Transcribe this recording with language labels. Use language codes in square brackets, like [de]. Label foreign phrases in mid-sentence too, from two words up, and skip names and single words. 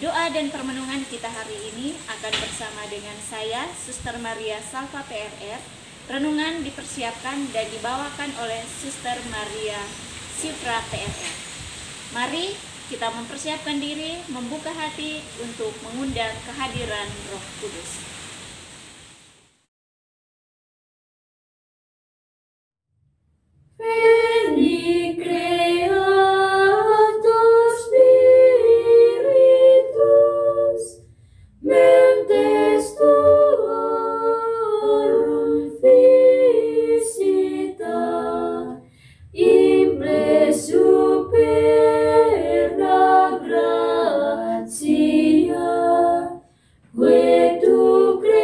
[id] Doa dan permenungan kita hari ini akan bersama dengan saya, Suster Maria Salva PRR. Renungan dipersiapkan dan dibawakan oleh Suster Maria Sifra PRR. Mari kita mempersiapkan diri, membuka hati untuk mengundang kehadiran Roh Kudus. [la] Veni Creator Spiritus, mentes tuorum visita, imple superna gratia, que tu